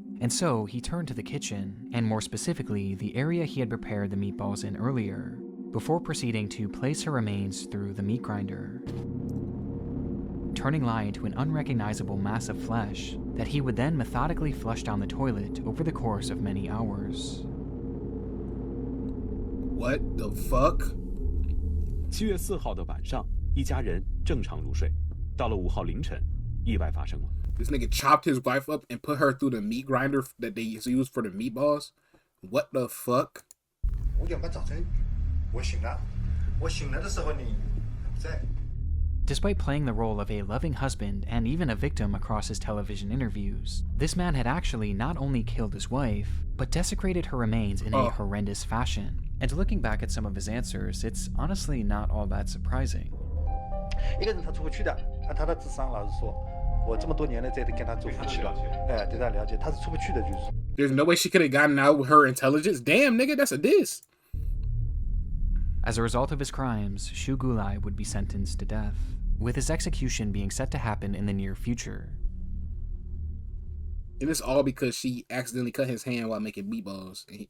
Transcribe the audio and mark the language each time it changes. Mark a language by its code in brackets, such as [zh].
[en] And so, he turned to the kitchen, and more specifically, the area he had prepared the meatballs in earlier, before proceeding to place her remains through the meat grinder, turning Lai into an unrecognizable mass of flesh that he would then methodically flush down the toilet over the course of many hours. What the fuck? [zh] 7月4号的晚上，一家人正常入睡。到了5号凌晨，意外发生了。 [en] This nigga chopped his wife up and put her through the meat grinder that they use for the meatballs? What the fuck? [zh] 5点半早晨，我醒了。我醒来的时候你不在。 [en] Despite playing the role of a loving husband and even a victim across his television interviews, this man had actually not only killed his wife, but desecrated her remains in a horrendous fashion. And looking back at some of his answers, it's honestly not all that surprising. [zh] 一个人他出不去的，按他的智商，老实说，我这么多年了，这都跟他走不去了。哎，对他了解，他是出不去的，就是。 [en] There's no way she could have gotten out with her intelligence. Damn, nigga, that's a diss. As a result of his crimes, Shu Gulai would be sentenced to death, with his execution being set to happen in the near future. And it's all because she accidentally cut his hand while making meatballs.